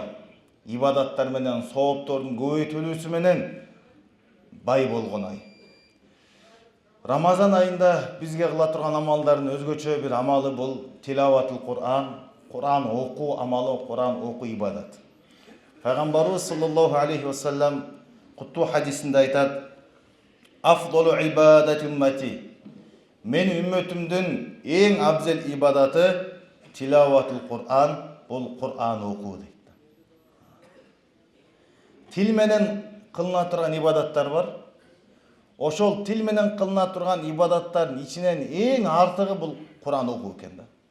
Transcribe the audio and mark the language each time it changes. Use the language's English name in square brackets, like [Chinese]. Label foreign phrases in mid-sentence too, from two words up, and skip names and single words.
[Kyrgyz] Ибадаттар менен, сооптордун көбөйтүлүүсү менен бай болгон ай. Рамазан айында бизге кыла турган амалдардын өзгөчө бир амалы бул [Arabic] تلاوة القرآن, [Kyrgyz] Кур'ан окуу амалы, Кур'ан окуу ибадат. Пайгамбарыбыз [Arabic] صلى الله عليه وسلم [Kyrgyz] куттуу хадисинде айтат: [Arabic] "أفضل عبادة أمتي". [Kyrgyz] Мен үммөтүмдүн эң абзел ибадаты [Arabic] تلاوة القرآن, [Kyrgyz] бул Кур'ан окуу дейт. Тил менен кылына турган ибадаттар бар. Ошол тил менен кылына турган ибадаттардын ичинен эң артыгы бул Кур'ан окуу экен да.